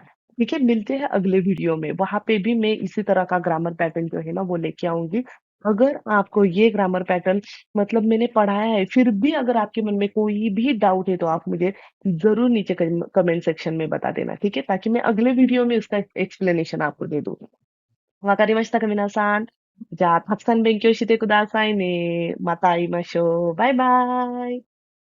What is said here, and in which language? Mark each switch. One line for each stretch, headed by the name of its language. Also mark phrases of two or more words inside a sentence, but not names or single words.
Hindi: ठीक है, मिलते हैं अगले वीडियो में, वहां पे भी मैं इसी तरह का
English: grammar pattern
Hindi: जो है ना वो लेके आऊंगी। अगर आपको ये
English: grammar pattern
Hindi: मतलब मैंने पढ़ाया है फिर भी अगर आपके मन में कोई भी डाउट है तो आप मुझे जरूर नीचे
English: comment section
Hindi: में बता देना, ठीक है, ताकि मैं अगले वीडियो में उसका एक्सप्लेनेशन आपको दे दूँ।
Japanese: わかりましたか、皆さん。じゃあ、たくさん勉強してくださいね。また会いましょう。バイバイ。